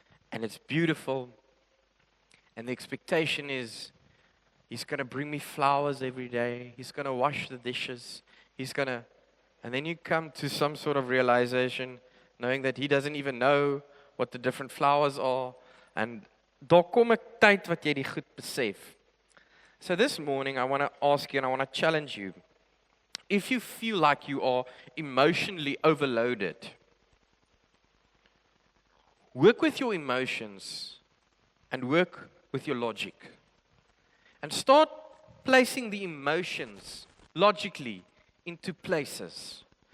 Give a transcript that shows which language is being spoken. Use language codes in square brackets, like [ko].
[en] And it's beautiful. And the expectation is he's going to bring me flowers every day. He's going to wash the dishes. And then you come to some sort of realization, knowing that he doesn't even know what the different flowers are. [af] And daar kom 'n tyd wat jy die goed besef. [en] So this morning I want to ask you and I want to challenge you. If you feel like you are emotionally overloaded, work with your emotions and work with your logic. And start placing the emotions logically into places.